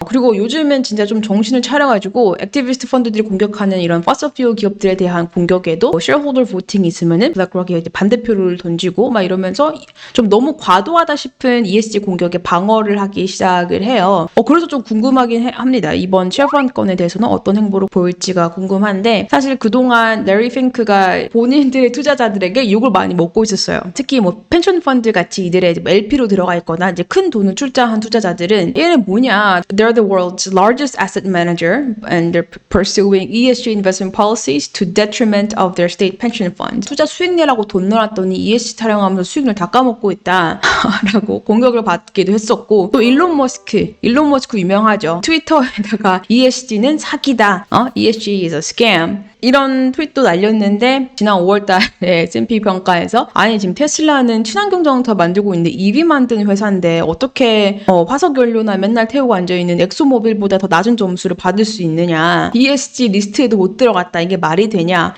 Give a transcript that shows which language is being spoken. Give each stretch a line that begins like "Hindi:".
Korean: 그리고 요즘은 진짜 좀 정신을 차려가지고 액티비스트 펀드들이 공격하는 이런 퍼서퓨어 기업들에 대한 공격에도 쉐어홀더 보팅이 있으면은 블랙록이 반대표를 던지고 막 이러면서 좀 너무 과도하다 싶은 ESG 공격에 방어를 하기 시작을 해요. 그래서 좀 궁금하긴 합니다. 이번 쉐브론 건에 대해서는 어떤 행보를 보일지가 궁금한데, 사실 그동안 레리 핑크가 본인들의 투자자들에게 욕을 많이 먹고 있었어요. 특히 뭐 펜션 펀드 같이 이들의 LP로 들어가 있거나 이제 큰 돈을 출자한 투자자들은 얘는 뭐냐,
English: they're the world's largest asset manager and they're pursuing ESG investment policies to detriment of their state pension funds.
Korean: 투자 수익 내라고 돈 넣었더니 ESG 타령하면서 수익을 다 까먹고 있다 라고 공격을 받기도 했었고, 또 일론 머스크 유명하죠. 트위터에다가 ESG는 사기다,
English: ESG is a scam,
Korean: 이런 트윗도 날렸는데, 지난 5월달에 S&P 평가에서 아니 지금 테슬라는 친환경 자동차 만들고 있는데 EV 만드는 회사인데 어떻게 화석연료나 맨날 태우고 앉아있는 엑소모빌보다 더 낮은 점수를 받을 수 있느냐, ESG 리스트에도 못 들어갔다, 이게 말이 되냐